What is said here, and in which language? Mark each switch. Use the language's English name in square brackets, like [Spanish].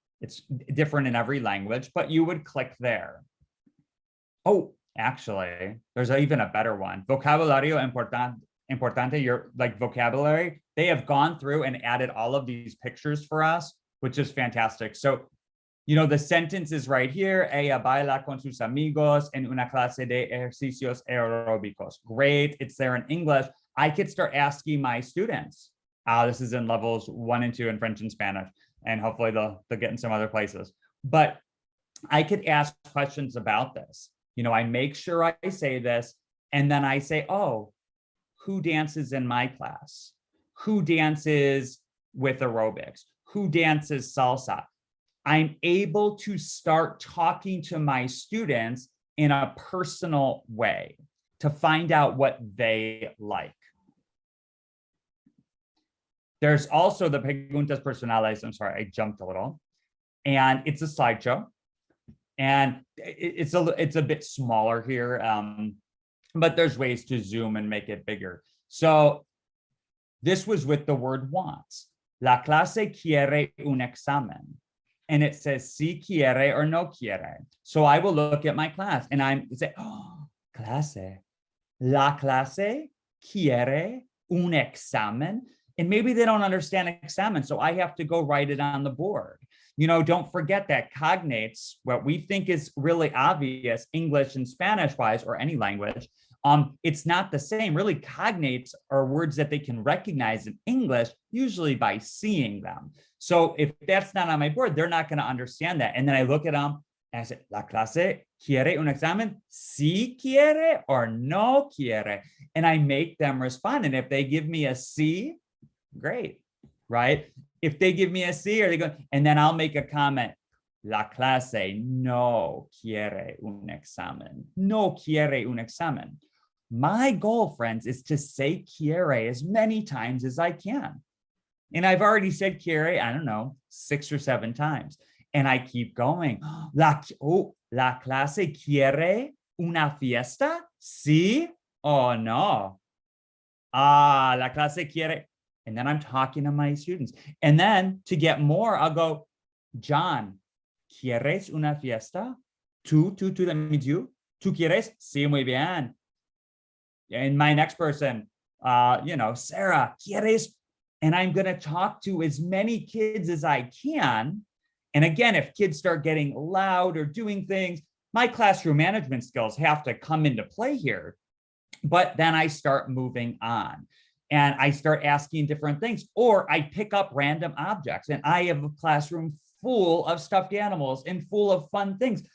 [English] It's different in every language, but you would click there. Oh, actually, there's even a better one. [Spanish] Vocabulario importante, [English] your like vocabulary. They have gone through and added all of these pictures for us, which is fantastic. So, you know, the sentence is right here. [Spanish] Ella baila con sus amigos en una clase de ejercicios aeróbicos. [English] Great, it's there in English. I could start asking my students. This is in levels 1 and 2 in French and Spanish, and hopefully they'll get in some other places. But I could ask questions about this. You know, I make sure I say this, and then I say, oh, who dances in my class? Who dances with aerobics? Who dances salsa? I'm able to start talking to my students in a personal way to find out what they like. There's also the [Spanish] preguntas personales. [English] I'm sorry, I jumped a little. And it's a slideshow. And it's a bit smaller here, but there's ways to zoom and make it bigger. So this was with the word wants. [Spanish] La clase quiere un examen. [English] And it says [Spanish] si quiere [English] or [Spanish] no quiere. [English] So I will look at my class and I'm say, oh, clase. [Spanish] La clase quiere un examen. [English] And maybe they don't understand examen, so I have to go write it on the board. You know, don't forget that cognates, what we think is really obvious, English and Spanish wise, or any language, it's not the same. Really, cognates are words that they can recognize in English, usually by seeing them. So if that's not on my board, they're not going to understand that. And then I look at them and I say, [Spanish] la clase quiere un examen? Si quiere or no quiere? And I make them respond. [English] And if they give me a si, great, right? If they give me a C, or they go, and then I'll make a comment. [Spanish] La clase no quiere un examen. No quiere un examen. [English] My goal, friends, is to say quiere as many times as I can. And I've already said quiere, I don't know, 6 or 7 times. And I keep going. [Spanish] La clase quiere una fiesta? Sí o no? Ah, la clase quiere. [English] And then I'm talking to my students. And then to get more, I'll go, John, [Spanish] ¿quieres una fiesta? Tú, [English] that means you. [Spanish] ¿Tú quieres? Sí, muy bien. [English] And my next person, Sarah, [Spanish] ¿quieres? [English] And I'm going to talk to as many kids as I can. And again, if kids start getting loud or doing things, my classroom management skills have to come into play here. But then I start moving on and I start asking different things, or I pick up random objects, and I have a classroom full of stuffed animals and full of fun things.